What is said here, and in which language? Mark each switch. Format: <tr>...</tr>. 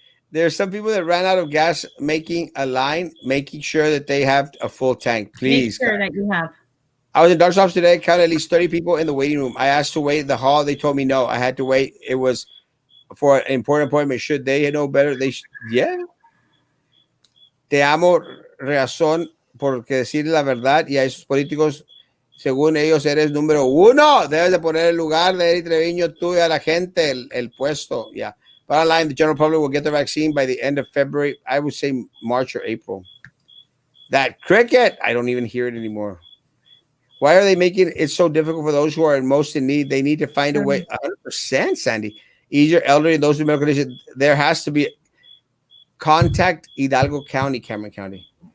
<en>There's some people that ran out of gas making a line, making sure that they have a full tank. Please. Make sure that you have. I was in Dark's office today. Counted at least 30 people in the waiting room. I asked to wait in the hall. They told me no. I had to wait. It was for an important appointment. Should they know better? Yeah.</en> <es>Te amo, razón, porque decir la verdad y a esos políticos, según ellos, eres número 1. Debes de poner el lugar de Eddie Treviño, tú y a la gente, el puesto.</es> <en>Yeah. Bottom line, the general public will get the vaccine by the end of February. I would say March or April. That cricket, I don't even hear it anymore. Why are they making it so difficult for those who are most in need? They need to find a way. 100%, Sandy. Easier, elderly, those with medical conditions. There has to be contact Hidalgo County, Cameron County.</en>